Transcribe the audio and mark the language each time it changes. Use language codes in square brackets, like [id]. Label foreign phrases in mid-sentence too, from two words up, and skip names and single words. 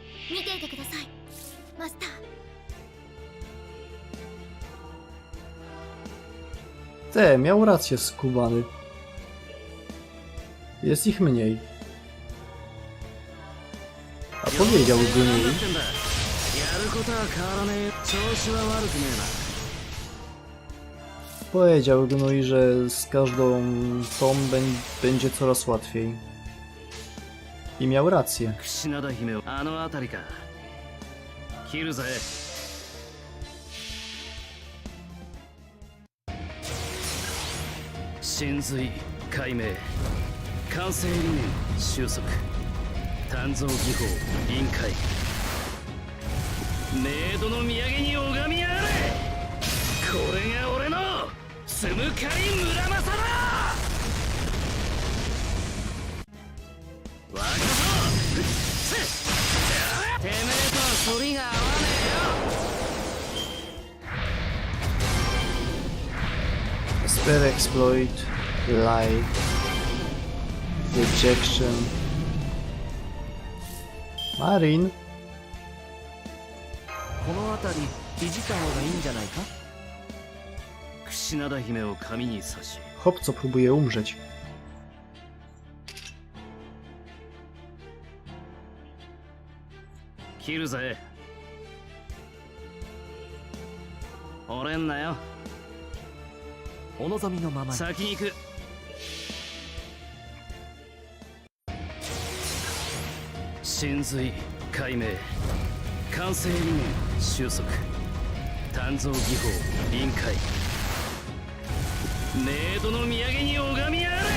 [ja] 見ていてくださいマスター。 [pl] Miał rację skubany. Jest ich mniej. A powiedział Gunui. [ja] やることは変わらねえ。調子は悪くねえな。 [pl] Powiedział Gunui, że z każdą tą będzie coraz łatwiej. I miał rację. [ja] 櫛灘姫をあの辺りか。切るぜ。神髄解明完成理念収束鍛造技法臨界メイドの土産に拝みやがれ。これが俺のつむかり村正だ。若造てめえとは反りが合わねえよ。 [en] Spell exploit, lie, rejection. Marin, [ja] この辺りいじった方がいいんじゃないか。櫛灘姫を髪に刺し [pl] chłopco próbuje umrzeć. [ja] 切るぜ。折れんなよ。お望みのままに。先に行く。神髄解明完成理念収束鍛造技法臨界メイドの土産に拝みやがれ。